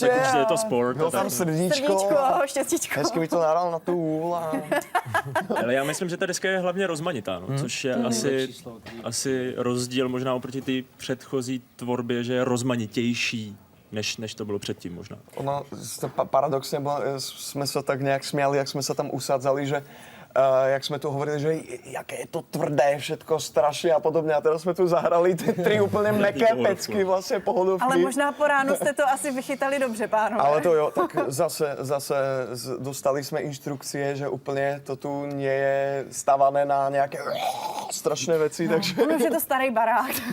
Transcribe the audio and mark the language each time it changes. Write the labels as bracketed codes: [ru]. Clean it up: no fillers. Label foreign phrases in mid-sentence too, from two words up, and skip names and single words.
[cs] tak určitě je to sport. Byl tam srdíčko. Srdíčko, štěstíčko. Hezky mi to nahrál na tu úl a... Ale já myslím, že ta deska je hlavně rozmanitá, no, což je asi rozdíl možná oproti té předchozí tvorbě, že je rozmanitější, než to bylo předtím možná. Ono, [sk] paradoxne, sme sa tak nejak smiali, jak sme sa tam usadzali, že jak sme tu hovorili, že jaké je to tvrdé všetko strašně a podobně. [cs] A teraz jsme tu zahrali ty 3 úplně meké pecky, vlastně pohodovky. Ale možná po ránu jste to asi vychytali dobře, pánové. Ale to jo, tak zase dostali jsme inštrukcie, že úplně to tu [sk] nie je stavané [cs] na nějaké strašné věci, takže... Ono už je to starý barák.